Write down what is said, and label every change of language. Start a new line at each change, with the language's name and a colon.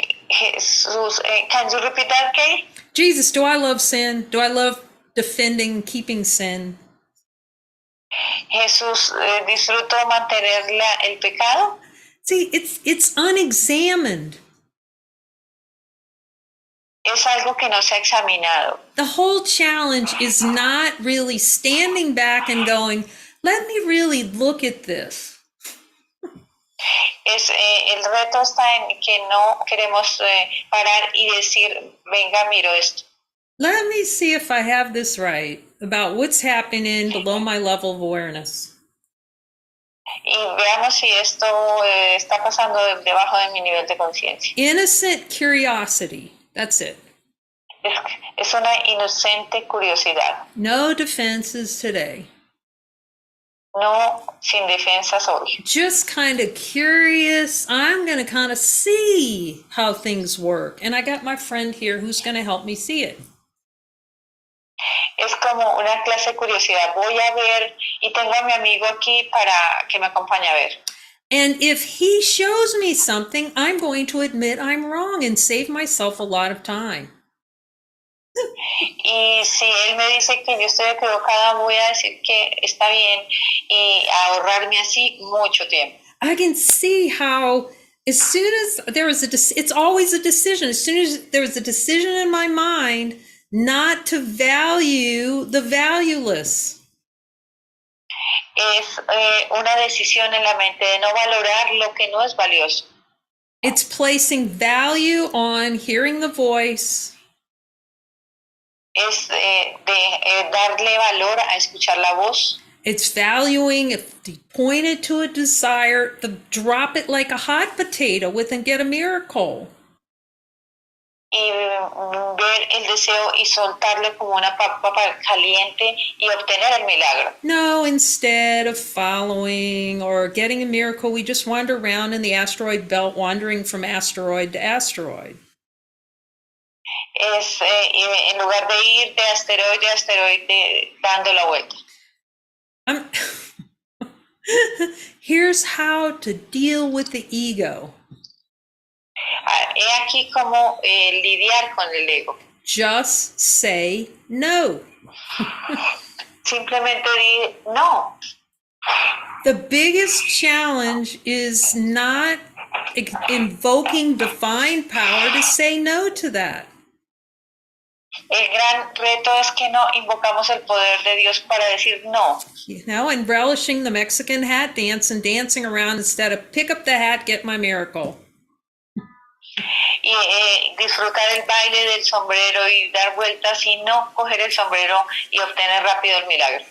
English: Jesús, can you repeat that, Kay? Jesus, do I love sin? Do I love defending, keeping sin?
Spanish: Jesús, disfruto mantener el pecado.
English: See, it's unexamined.
Spanish: Es algo que no se ha examinado.
English: The whole challenge is not really standing back and going, let me really look at this.
Spanish: El reto está en que no queremos parar y decir, venga, miro esto.
English: Let me see if I have this right about what's happening below my level of awareness.
Spanish: Y veamos si esto está pasando debajo de mi nivel de conciencia.
English: Innocent curiosity. That's it.
Spanish: Es una inocente curiosidad.
English: No defenses today.
Spanish: No sin defensas hoy.
English: Just kind of curious. I'm going to kind of see how things work. And I got my friend here who's going to help me see it.
Spanish: Es como una clase de curiosidad. Voy a ver y tengo a mi amigo aquí para que me acompañe a ver.
English: And if he shows me something, I'm going to admit I'm wrong and save myself a lot of time.
Spanish: Y si él me dice que yo estoy equivocada, voy a decir que está bien y ahorrarme así mucho tiempo.
English: I can see how as soon as there was it's always a decision. As soon as there was a decision in my mind not to value the valueless.
Spanish: Es una decisión en la mente de no valorar lo que no es valioso.
English: It's placing value on hearing the voice.
Spanish: Es darle valor a escuchar la voz.
English: It's valuing if you pointed to a desire, to drop it like a hot potato with and get a miracle.
Spanish: Y ver el deseo y soltarle como una papa caliente y obtener el milagro.
English: No, instead of following or getting a miracle, we just wander around in the asteroid belt, wandering from asteroid to asteroid.
Spanish: Es en lugar de ir de asteroide a asteroide dando la vuelta.
English: Here's how to deal with the ego.
Spanish: He aquí cómo lidiar con el ego.
English: Just say no.
Spanish: Simplemente di no.
English: The biggest challenge is not invoking divine power to say no to that.
Spanish: El gran reto es que no invocamos el poder de Dios para decir no.
English: You know, and relishing the Mexican hat dance and dancing around instead of pick up the hat, get my miracle.
Spanish: Y disfrutar el baile del sombrero y dar vueltas y no coger el sombrero y obtener rápido el milagro.